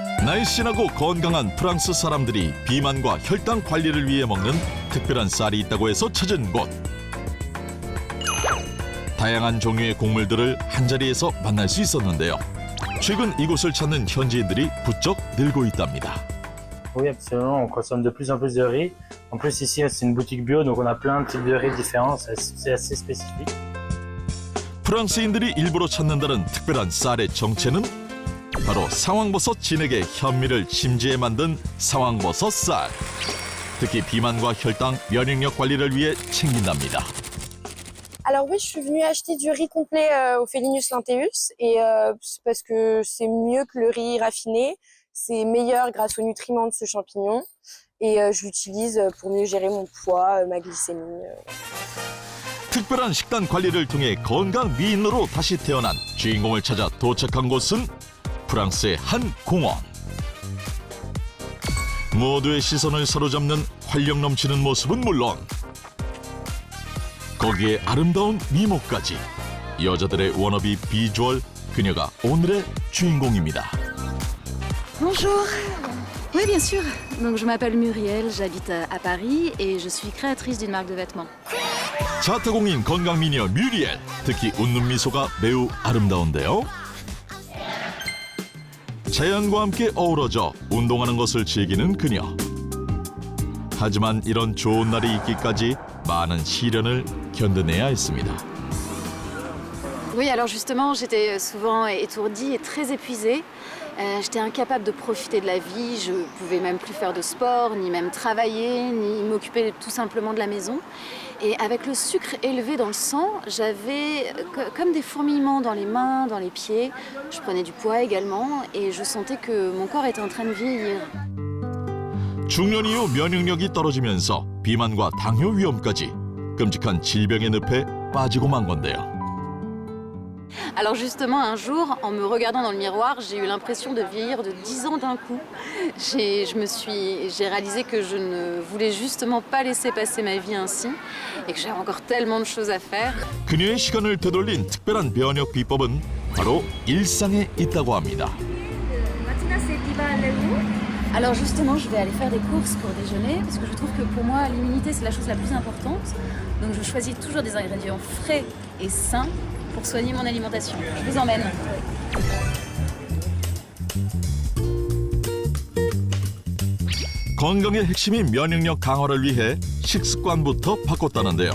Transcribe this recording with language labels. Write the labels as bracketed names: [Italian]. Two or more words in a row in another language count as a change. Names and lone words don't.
[Korean] 날씬하고 건강한 프랑스 사람들이 비만과 혈당 관리를 위해 먹는 특별한 쌀이 있다고 해서 찾은 곳. 다양한 종류의 곡물들을 한자리에서 만날 수 있었는데요. 최근 이곳을 찾는 현지인들이 부쩍 늘고 있답니다. [French] Oui, absolument. On consomme de plus en plus de riz. En plus, ici, c'est une boutique bio, donc on a plein de types de riz différents. C'est assez spécifique. [Korean] 프랑스인들이 일부러 찾는다는 특별한 쌀의 정체는 바로 상황버섯 진액의 현미를 심지에 만든 상황버섯 쌀. 특히 비만과 혈당, 면역력 관리를 위해 챙긴답니다. [French] Alors oui, je suis venue acheter du riz complet au Felinus Linteus et c'est parce que c'est mieux que le riz raffiné, c'est meilleur grâce aux nutriments de ce champignon et je l'utilise pour mieux gérer mon poids, ma glycémie. [Korean] 특별한 식단 관리를 통해 건강 미인으로 다시 태어난 주인공을 찾아 도착한 곳은 프랑스의 한 공원. 모두의 시선을 사로잡는 활력 넘치는 모습은 물론 거기에 아름다운 미모까지 여자들의 워너비 비주얼, 그녀가 오늘의 주인공입니다. [French] Bonjour. Oui, bien sûr. Donc, je m'appelle Muriel, j'habite à Paris et je suis créatrice d'une marque de vêtements. [Korean] 자타공인 건강 미녀 뮤리엘, 특히 웃는 미소가 매우 아름다운데요. 자연과 함께 어우러져 운동하는 것을 즐기는 그녀. 하지만 이런 좋은 날이 있기까지 많은 시련을 견뎌내야 했습니다. [French] Oui, alors justement, j'étais souvent étourdie et très épuisée. J'étais incapable de profiter de la vie. Je ne pouvais même plus faire de sport, ni même travailler, ni m'occuper tout simplement de la maison. Et avec le sucre élevé dans le sang, j'avais comme des fourmillements dans les mains, dans les pieds. Je prenais du poids également et je sentais que mon corps était en train de vieillir. [Korean] 중년 이후 면역력이 떨어지면서 비만과 당뇨 위험까지 끔찍한 질병의 늪에 빠지고 만 건데요. [French] Alors justement, un jour, en me regardant dans le miroir, j'ai eu l'impression de vieillir de 10 ans d'un coup. J'ai réalisé que je ne voulais justement pas laisser passer ma vie ainsi et que j'avais encore tellement de choses à faire. [Korean] 그녀의 시간을 되돌린 특별한 면역 비법은 바로 일상에 있다고 합니다. [French] Alors justement, je vais aller faire des courses pour déjeuner parce que je trouve que pour moi, l'immunité, c'est la chose la plus importante. Donc je choisis toujours des ingrédients frais et sains pour soigner mon alimentation. Je vous emmène. [Korean] 건강의 핵심인 면역력 강화를 위해 식습관부터 바꿨다는데요.